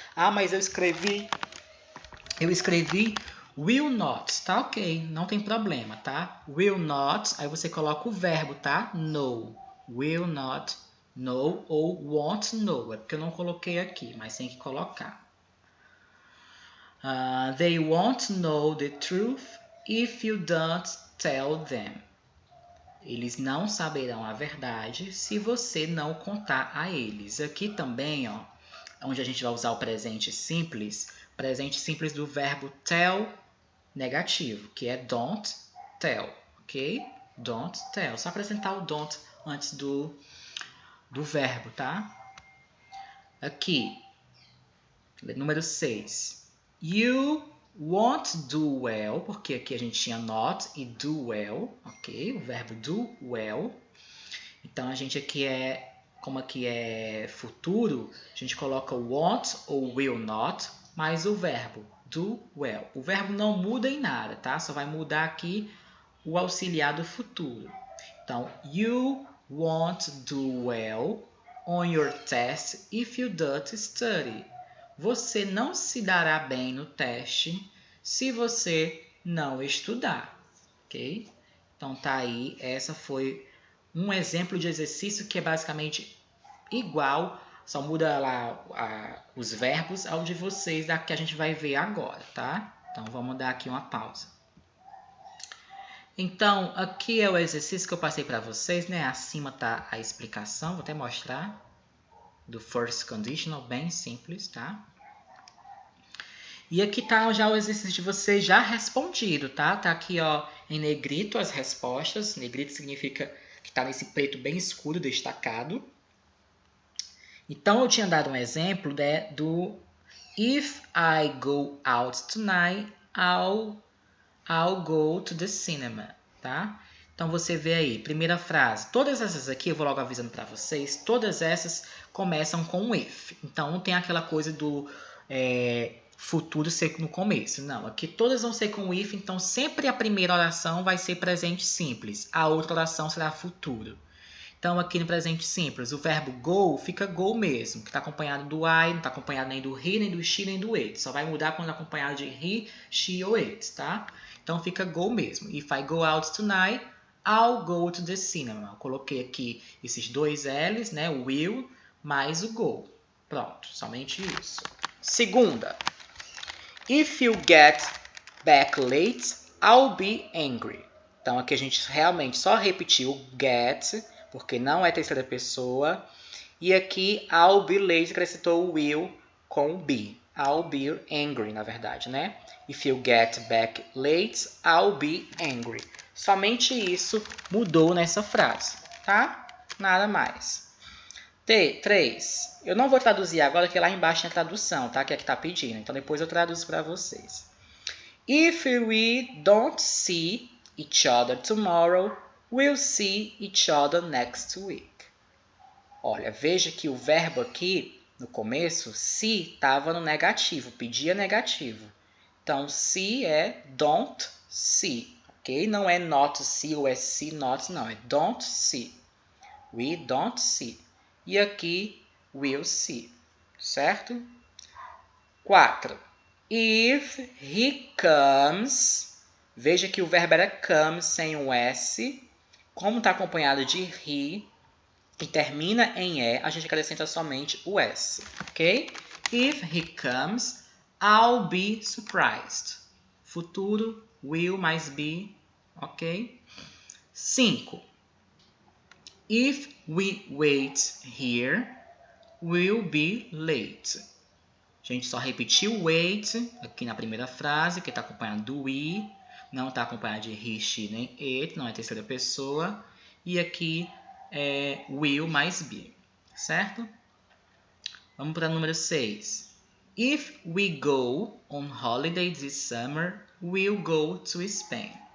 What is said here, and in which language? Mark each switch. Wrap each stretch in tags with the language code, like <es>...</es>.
<pt>Ah, mas eu escrevi will not, tá ok, não tem problema, tá? Will not, aí você coloca o verbo, tá? No. Will not know ou won't know. É porque eu não coloquei aqui, mas tem que colocar.</pt> <en>They won't know the truth if you don't tell them.</en> <pt>Eles não saberão a verdade se você não contar a eles. Aqui também, ó, onde a gente vai usar o presente simples do verbo tell negativo, que é don't tell, ok? Don't tell. Só acrescentar o don't antes do verbo, tá? Aqui, número 6.</pt> <en>You won't do well,</en> <pt>porque aqui a gente tinha not e do well, ok? O verbo do well. Então, a gente aqui como aqui é futuro, a gente coloca won't ou will not, mais o verbo do well. O verbo não muda em nada, tá? Só vai mudar aqui o auxiliar do futuro. Então,</pt> <en>you won't do well on your test if you don't study.</en> <pt>Você não se dará bem no teste se você não estudar, ok? Então tá aí, essa foi um exemplo de exercício que é basicamente igual, só muda lá os verbos ao de vocês, que a gente vai ver agora, tá? Então vamos dar aqui uma pausa. Então, aqui é o exercício que eu passei para vocês, né? Acima tá a explicação, vou até mostrar, do first conditional, bem simples, tá? E aqui tá já o exercício de vocês já respondido, tá? Tá aqui, ó, em negrito as respostas. Negrito significa que tá nesse preto bem escuro, destacado. Então, eu tinha dado um exemplo, né, do</pt> <en>If I go out tonight, I'll go to the cinema,</en> <pt>tá? Então você vê aí, primeira frase. Todas essas aqui, eu vou logo avisando para vocês, todas essas começam com if. Então não tem aquela coisa do futuro ser no começo. Não, aqui todas vão ser com if, então sempre a primeira oração vai ser presente simples. A outra oração será futuro. Então, aqui no presente simples, o verbo go fica go mesmo, que está acompanhado do I, não está acompanhado nem do he, nem do she, nem do it. Só vai mudar quando é acompanhado de he, she ou it, tá? Então, fica go mesmo.</pt> <en>If I go out tonight, I'll go to the cinema.</en> <pt>Eu coloquei aqui esses dois L's, né? O will mais o go. Pronto, somente isso. Segunda.</pt> <en>If you get back late, I'll be angry.</en> <pt>Então, aqui a gente realmente só repetiu o get, porque não é terceira pessoa. E aqui,</pt> <en>I'll be late,</en> <pt>acrescentou o will com o be.</pt> <en>I'll be angry,</en> <pt>na verdade, né?</pt> <en>If you get back late, I'll be angry.</en> <pt>Somente isso mudou nessa frase, tá? Nada mais. 3. Eu não vou traduzir agora, porque lá embaixo tem a tradução, tá? Que é que tá pedindo. Então, depois eu traduzo para vocês.</pt> <en>If we don't see each other tomorrow, we'll see each other next week.</en> <pt>Olha, veja que o verbo aqui, no começo, see, estava no negativo, pedia negativo. Então, see é don't see, ok? Não é not see ou é see not, não. É don't see.</pt> <en>We don't see.</en> <pt>E aqui,</pt> <en>we'll see, certo? 4. If he comes,</en> <pt>veja que o verbo era come sem o S. Como está acompanhado de he e termina em E, a gente acrescenta somente o S, ok?</pt> <en>If he comes, I'll be surprised.</en> <pt>Futuro, will mais be, ok? 5.</pt> <en>If we wait here, we'll be late.</en> <pt>A gente só repetiu wait aqui na primeira frase, que está acompanhado do we, não está acompanhado de he, she, nem it, não é terceira pessoa. E aqui é will mais be, certo? Vamos para o número 6.</pt> <en>If we go on holiday this summer, we'll go to Spain.</en>